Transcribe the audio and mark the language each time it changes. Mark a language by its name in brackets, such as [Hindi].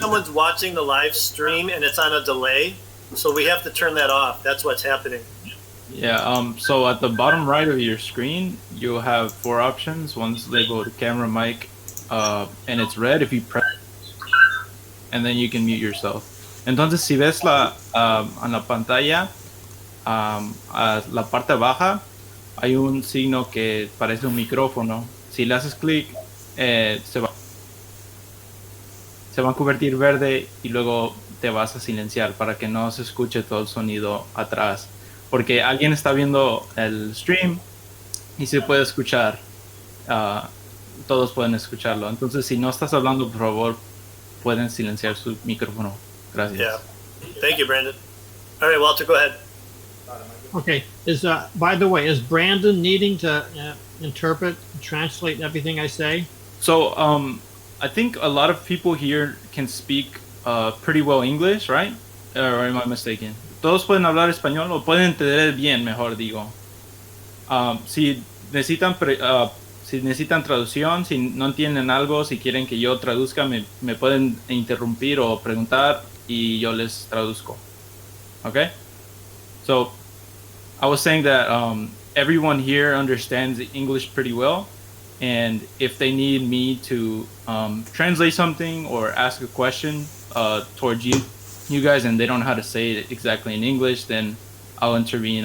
[English] someone's watching the live stream and it's on a delay, so we have to turn that off. That's what's happening. Yeah, so at the bottom right of your screen, you have 4 options. One's labeled camera mic, and it's red if you press, and then you can mute yourself. [Spanish] Entonces, si ves en la pantalla, a la parte baja, hay un signo que parece un micrófono. Si le haces clic, se va a convertir verde y luego te vas a silenciar para que no se escuche todo el sonido atrás. Porque alguien está viendo el stream y se puede escuchar. Todos pueden escucharlo. Entonces, si no estás hablando, por favor, pueden silenciar su micrófono. Gracias. [English] Yeah. Thank you, Brandon. All right, Walter, go ahead. Okay. By the way, is Brandon needing to interpret, translate everything I say? So, I think a lot of people here can speak pretty well English, right? Or am I mistaken? [Spanish] Todos pueden hablar español o pueden entender bien, mejor digo. Si necesitan si necesitan traducción, si no entienden algo, si quieren que yo traduzca, me pueden interrumpir o preguntar y yo les traduzco. [English] Okay? So, I was saying that everyone here understands English pretty well, and if they need me to translate something or ask a question towards you guys, and they don't know how to say it exactly in English, then I'll intervene.